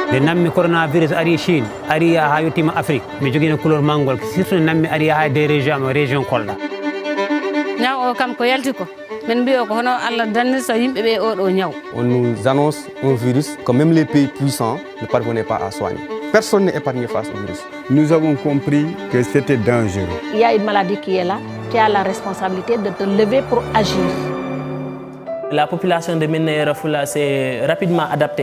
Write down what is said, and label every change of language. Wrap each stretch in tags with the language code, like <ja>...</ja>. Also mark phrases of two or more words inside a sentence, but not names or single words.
<ff>nammi coronavirus ari Chine ari ha yottima Afrique mi jogina couleur mangol surtout nammi ari ha</ff> <fr>des région</fr> <ff>Kolda ñaw o kam ko yalti ko men mbiyo ko hono Allah danni so yimbe be o do ñaw.</ff> <fr>On nous annonce un virus que même les pays puissants ne parvenaient pas à soigner. Personne n'est épargné face au virus. Nous avons compris que c'était dangereux. Il y a une maladie qui est là, qui a la responsabilité de te lever pour agir. La population de Médina Yoro Foulah s'est rapidement adaptée.</fr>